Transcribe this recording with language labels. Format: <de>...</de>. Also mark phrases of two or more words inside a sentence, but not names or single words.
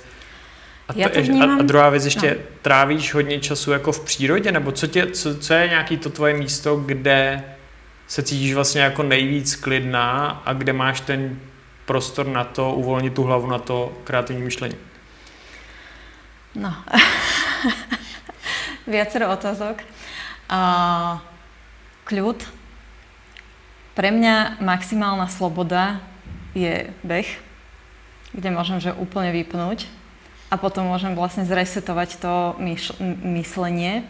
<cs>A druhá věc, ještě trávíš hodně času jako v přírodě, nebo co je nějaký to tvoje místo, kde se cítíš vlastně jako nejvíc klidná a kde máš ten prostor na to, uvolnit tu hlavu na to kreativní myšlení?</cs> <sk>No, viacero otázok. Kľud. Pre mňa maximálna sloboda je beh, kde môžem že úplne vypnúť a potom môžem vlastne zresetovať to myslenie.</sk>